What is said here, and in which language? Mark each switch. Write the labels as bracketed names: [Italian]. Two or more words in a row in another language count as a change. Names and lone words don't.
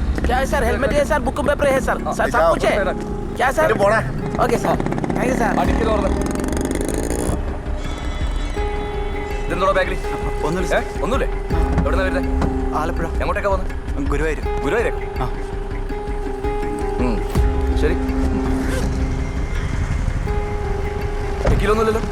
[Hindi] क्या है सर? हेलमेट है सर, [English] book paper [Hindi] है सर, सर सब कुछ है। क्या सर? ओके सर, [English] thank you [Hindi] सर। [Malayalam] ഇതെന്തോടാ ബാഗിൽ? ഒന്നുമില്ലേ? എവിടുന്നാ വരുന്നത്? ആലപ്പുഴ. എങ്ങോട്ടേക്കാ പോകുന്നത്? ഗുരുവായൂർ. ഗുരുവായൂരേക്ക്? ശരി. ചെക്കിലൊന്നുമില്ലല്ലോ?